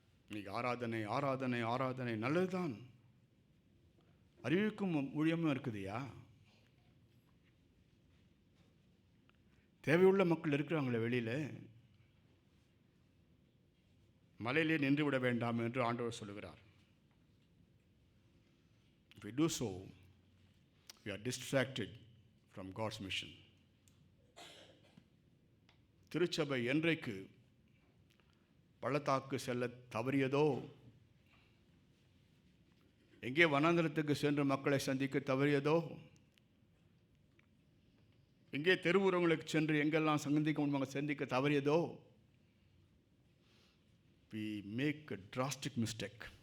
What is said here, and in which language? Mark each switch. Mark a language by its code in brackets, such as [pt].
[ta] இன்னைக்கு ஆராதனை ஆராதனை ஆராதனை நல்லதுதான், அறிவிக்கும் ஊழியமும் இருக்குதுயா. தேவையுள்ள மக்கள் இருக்கிறாங்களே வெளியில். மலையிலே நின்று விட வேண்டாம் என்று ஆண்டவர் சொல்லுகிறார். [en] If we do so, we are distracted from God's mission. [ta] திருச்சபை என்றைக்கு பள்ளத்தாக்கு செல்ல தவறியதோ, எங்கே வனாந்தரத்துக்கு சென்று மக்களை சந்திக்க தவறியதோ, எங்கே தெருவுறவங்களுக்கு சென்று எங்கெல்லாம் சந்திக்க முடியுமோ சந்திக்க தவறியதோ, [en] we make a drastic mistake.